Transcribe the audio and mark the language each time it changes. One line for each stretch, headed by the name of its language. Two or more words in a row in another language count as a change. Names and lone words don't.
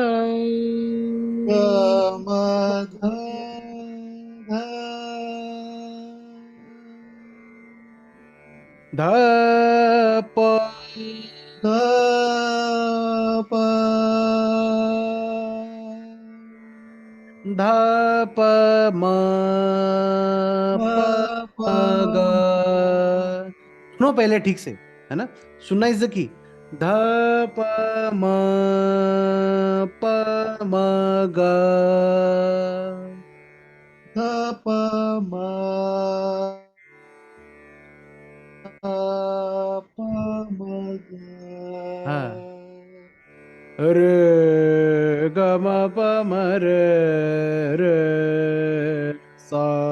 Hindi: ध प, ध प म प म ग। सुनो पहले ठीक से, है ना, सुनना
English: is the key.
Hindi: ध प म प म ग, हाँ, रे ग म प म रे सा,